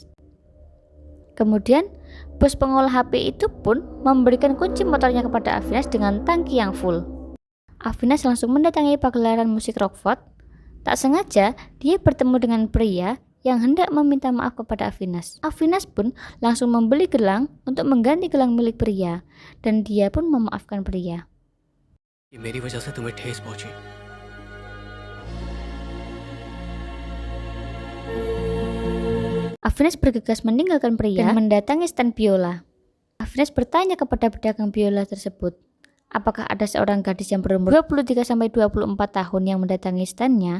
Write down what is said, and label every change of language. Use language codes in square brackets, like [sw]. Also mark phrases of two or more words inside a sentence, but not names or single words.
[id] Kemudian, bos pengolah HP itu pun memberikan kunci motornya kepada Afinas dengan tangki yang full. Afinas langsung mendatangi pagelaran musik Rockford. Tak sengaja, dia bertemu dengan pria yang hendak meminta maaf kepada Afinas. Afinas pun langsung membeli gelang untuk mengganti gelang milik pria, dan dia pun memaafkan pria. [hi] ये मेरी वजह से तुम्हें ठेस पहुंची। [id] Afinas bergegas meninggalkan pria dan mendatangi stand biola. Afinas bertanya kepada pedagang biola tersebut, apakah ada seorang gadis yang berumur 23-24 tahun yang mendatangi standnya.